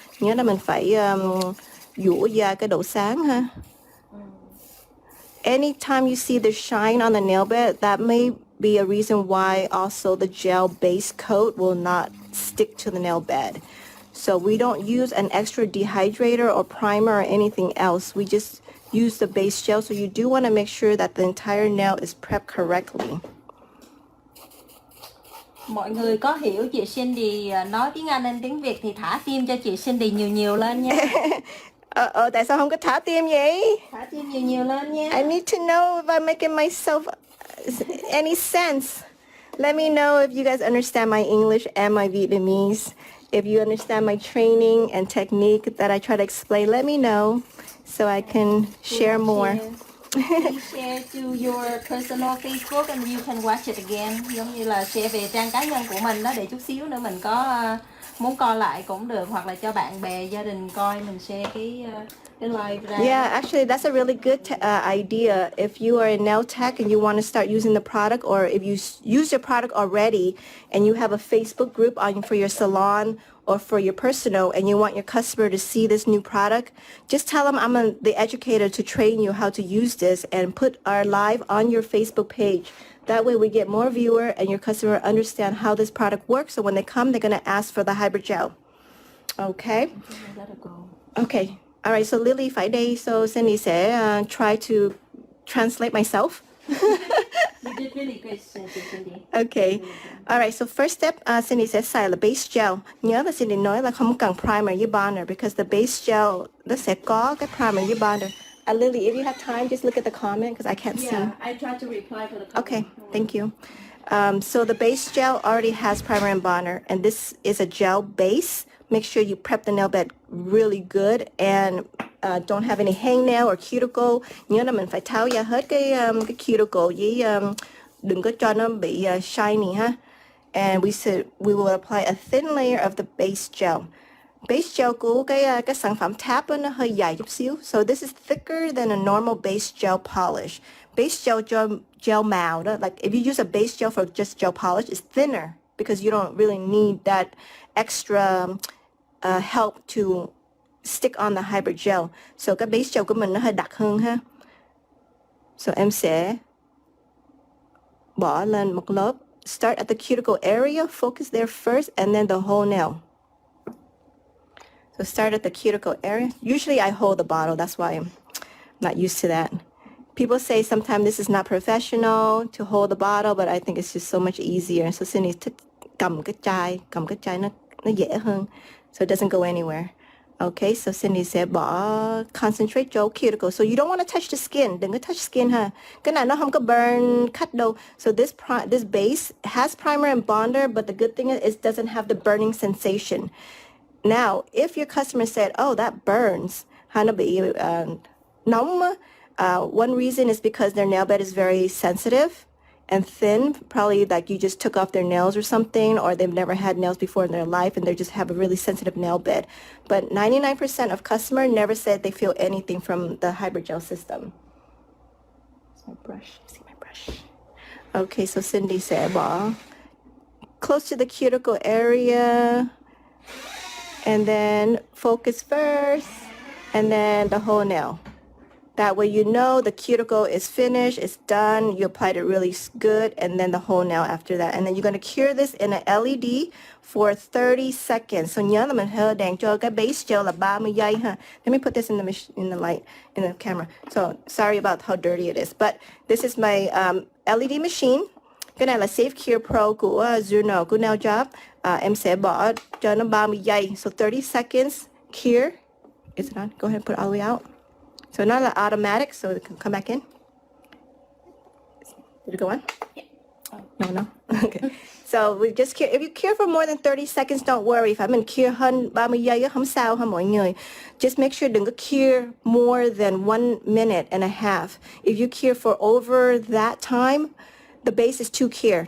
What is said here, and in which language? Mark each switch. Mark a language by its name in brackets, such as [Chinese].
[Vietnamese] Nhớ là mình phải dũa ra cái độ sáng ha. [English] Anytime you see the shine on the nail bed, that may be a reason why also the gel base coat will not stick to the nail bed. So we don't use an extra dehydrator or primer or anything else. We just use the base gel. So you do want to make sure that the entire nail is prepped correctly. [Vietnamese] Mọi người có hiểu chị Cindy nói tiếng Anh nên tiếng Việt thì thả tim cho chị Cindy nhiều lên nha. Tại sao không có thả tim vậy? Thả tim nhiều lên nha. [English] I need to know if I'm making myself any sense. Let me know if you guys understand my English and my Vietnamese. If you understand my training and technique that I try to explain, let me know so I can share more. Please share to your personal Facebook and you can watch it again. [Vietnamese] Giống như là share về trang cá nhân của mình đó, để chút xíu nữa mình có muốn coi lại cũng được, hoặc là cho bạn bè gia đình coi, mình share cái live ra. [English] Yeah, actually that's a really good idea. If you are a nail tech and you want to start using the product, or if you use your product already and you have a Facebook group for your salon or for your personal, and you want your customer to see this new product, just tell them I'm the educator to train you how to use this, and put our live on your Facebook page. That way we get more viewer and your customer understand how this product works. So when they come, they're going to ask for the hybrid gel. Okay? Okay. All right. So Lily [Vietnamese] phải đây. [English] So Cindy [Vietnamese] sẽ [English] try to translate myself. You did really great, Cindy. Okay. All right. So first step, Cindy [Vietnamese] sẽ xài là [English] base gel. [Vietnamese] Nhớ là Cindy nói là không cần primer với bonder, [English] because the base gel [Vietnamese] nó sẽ có cái primer với bonder. [English] Lily, if you have time, just look at the comment because I can't see. Yeah, I tried to reply for the comment. Okay, thank you. So the base gel already has primer and bonder, and this is a gel base. Make sure you prep the nail bed really good and don't have any hangnail or cuticle. [Vietnamese] Nhớ là mình phải tháo ra hết cái cuticle với đừng có cho nó bị shiny ha. [English] And we will apply a thin layer of the base gel. [Vietnamese] Base gel của cái sản phẩm Tap nó hơi dài chút xíu. [English] So this is thicker than a normal base gel polish. Base gel [Vietnamese] màu đó, [English] like if you use a base gel for just gel polish, it's thinner because you don't really need that extra help to stick on the hybrid gel. [Vietnamese] So cái base gel của mình nó hơi đặc hơn ha. So em sẽ bỏ lên một lớp. [English] Start at the cuticle area, focus there first, and then the whole nail. So start at the cuticle area. Usually I hold the bottle. That's why I'm not used to that. People say sometimes this is not professional to hold the bottle, but I think it's just so much easier. [Vietnamese] So Cindy thích cầm cái chai nó dễ hơn. [English] So it doesn't go anywhere. Okay, so Cindy [Vietnamese] sẽ bỏ [English] concentrate chỗ cuticle. So you don't want to touch the skin. [Vietnamese] Đừng có [English] touch skin [Vietnamese] ha. Cái này nó không có [English] burn, cut [Vietnamese] đâu. [English] So this base has primer and bonder, but the good thing is it doesn't have the burning sensation. Now, if your customer said, oh, that burns, [Vietnamese] nó bị nóng, [English] One reason is because their nail bed is very sensitive and thin, probably like you just took off their nails or something, or they've never had nails before in their life and they just have a really sensitive nail bed. But 99% of customers never said they feel anything from the hybrid gel system. It's my brush. See my brush. Okay, so Cindy said, well, close to the cuticle area, and then focus first, and then the whole nail. That way you know the cuticle is finished, it's done, you applied it really good, and then the whole nail after that. And then you're going to cure this in an LED for 30 seconds. [Vietnamese] So nhớ là mình hơi đèn cho cái base gel là 30 giây ha. [English] Let me put this in the light, in the camera. So sorry about how dirty it is. But this is my LED machine. [Vietnamese] Cái này là Safe Cure Pro của Juno, của Nail Job. Em sẽ bỏ cho nó 30 giây. [English] So 30 seconds, cure. Is it on? Go ahead and put it all the way out. So not an automatic, so it can come back in. Did it go on? Yeah. No. Okay. So we just cure. If you cure for more than 30 seconds, don't worry. [Vietnamese] If mình cure hơn 30 giây không sao ha mọi người. [English] Just make sure [Vietnamese] đừng có [English] cure more than 1 minute and a half. If you cure for over that time, the base is too cure.